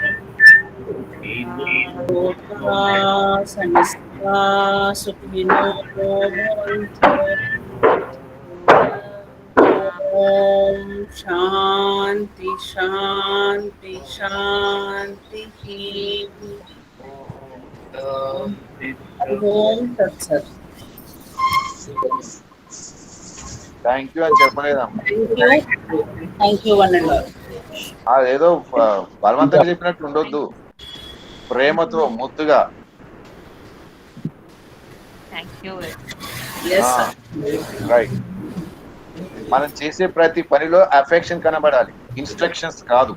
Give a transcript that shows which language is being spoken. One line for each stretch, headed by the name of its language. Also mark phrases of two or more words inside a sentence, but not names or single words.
Sanskrit: लोकाः समस्ताः सुखिनो भवन्तु. ॐ शान्तिः शान्तिः शान्तिः. ॐ तत् सत्.
English: Thank you
Telugu: అని చెప్పలేదమ్మా.
English: Thank you one and all.
Telugu: అదేదో బలవంతంగా చెప్పినట్టు ఉండొద్దు, ప్రేమతో ముద్దుగా.
English: Yes sir. రైట్.
Telugu: మనం చేసే ప్రతి పనిలో అఫెక్షన్ కనబడాలి, ఇన్స్ట్రక్షన్స్ కాదు.